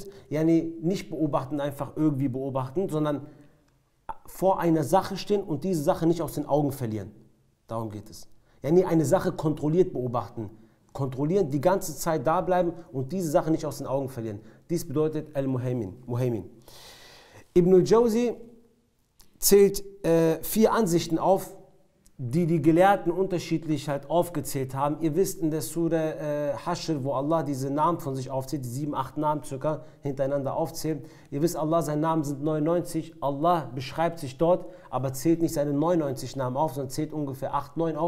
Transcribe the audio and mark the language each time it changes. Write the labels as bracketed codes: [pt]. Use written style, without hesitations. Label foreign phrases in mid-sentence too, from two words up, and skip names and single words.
[de] Yani nicht beobachten, einfach irgendwie beobachten, sondern vor einer Sache stehen und diese Sache nicht aus den Augen verlieren. Darum geht es. Yani eine Sache kontrolliert beobachten. Kontrollieren, die ganze Zeit da bleiben und diese Sache nicht aus den Augen verlieren. Dies bedeutet Al-Muhaymin. Ibn al-Jawzi zählt 4 Ansichten auf, die die Gelehrten unterschiedlich halt aufgezählt haben. Ihr wisst, in der Surah Hashr, wo Allah diese Namen von sich aufzählt, die 7, 8 Namen circa hintereinander aufzählt. Ihr wisst, Allah, seine Namen sind 99. Allah beschreibt sich dort, aber zählt nicht seine 99 Namen auf, sondern zählt ungefähr 8, 9 auf.